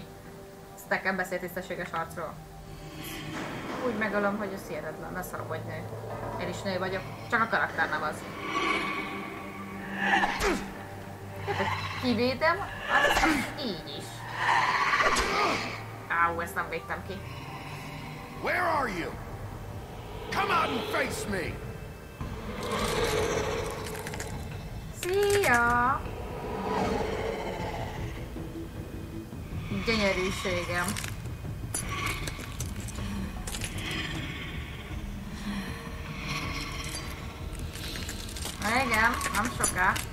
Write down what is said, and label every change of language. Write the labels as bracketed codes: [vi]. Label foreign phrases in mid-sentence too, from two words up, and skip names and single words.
[hu] Ez nekem beszél tisztességes harcról. Úgy megölöm, hogy ez hihetetlen. Ne szarom, hogy nő. Én is nő vagyok. Csak a karakter nem az. Kivédem, az így is. Áú, ezt nem védtem ki. [en] Where are you? Come out and face me! [hu] Szia! Gyönyörűségem. Igen, nem soká.